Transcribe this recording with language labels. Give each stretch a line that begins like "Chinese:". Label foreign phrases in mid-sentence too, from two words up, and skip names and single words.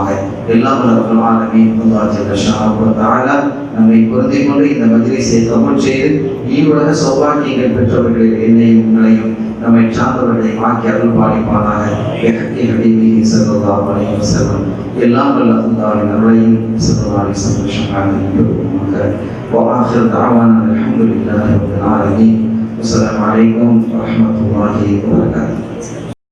Tamil: எல்லாம் வல்லவன் ஆலமீன் அல்லாஹ்
Arabic: جل شأنه وتعالى
Tamil: நம்மை பொருந்திக் கொண்டு இந்த மஜ்லிஸை கபூல் செய்து ஈருலக சௌபாக்கியங்கள் பெற்றவர்களில் என்னையும் உங்களையும் நம்மை சார்ந்தவர்களை வாக்கி அருள் பாலிப்பானாக.
Arabic: صلى الله عليه وسلم
Tamil: எல்லாம் வல்ல அல்லாஹ்வின் அருளையும்
Arabic: صلى الله عليه وسلم ஷஃபாஅத்தையும் وآخر دعوانا الحمد لله رب العالمين. والسلام عليكم ورحمة الله وبركاته.